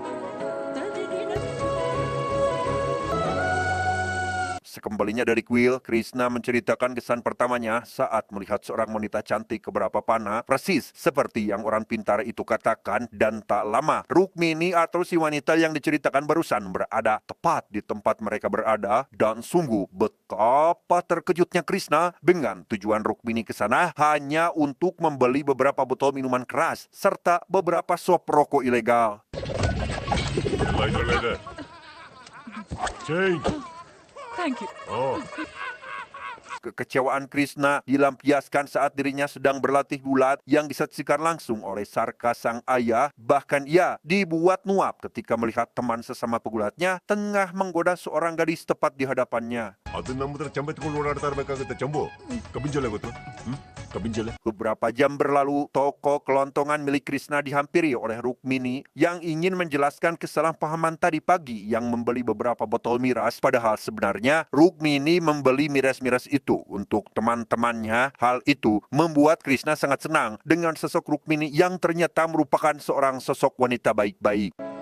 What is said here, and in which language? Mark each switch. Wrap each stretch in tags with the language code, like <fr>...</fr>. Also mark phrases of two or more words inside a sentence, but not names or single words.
<id>Sekembalinya dari kuil, Krishna menceritakan kesan pertamanya saat melihat seorang wanita cantik keberapa pana, persis seperti yang orang pintar itu katakan, dan tak lama Rukmini atau si wanita yang diceritakan barusan berada tepat di tempat mereka berada, dan sungguh betapa terkejutnya Krishna dengan tujuan Rukmini ke sana hanya untuk membeli beberapa botol minuman keras serta beberapa sop rokok ilegal.</id> <en>Lighter. Change. Thank you. Oh,</en> <id>Kekecewaan Krishna dilampiaskan saat dirinya sedang berlatih gulat yang disaksikan langsung oleh Sarka sang ayah. Bahkan ia dibuat nuap ketika melihat teman sesama pegulatnya tengah menggoda seorang gadis tepat di hadapannya.</id> <kn>ಅದು ನಮ್ಮ ಹತ್ರ ಚಂಬೆ ತಗೊಂಡು ಓಡಾಡ್ತಾ ಇರ್ಬೇಕಾಗುತ್ತೆ ಚಂಬು ಕಬ್ಬಿನ ಗೊತ್ತು ಕಬ್ಬಿನ ಜೊಲೆ</kn> <id>Beberapa jam berlalu, toko kelontongan milik Krishna dihampiri oleh Rukmini yang ingin menjelaskan kesalahpahaman tadi pagi yang membeli beberapa botol miras. Padahal sebenarnya Rukmini membeli miras-miras itu untuk teman-temannya. Hal itu membuat Krishna sangat senang dengan sosok Rukmini yang ternyata merupakan seorang sosok wanita baik-baik.</id>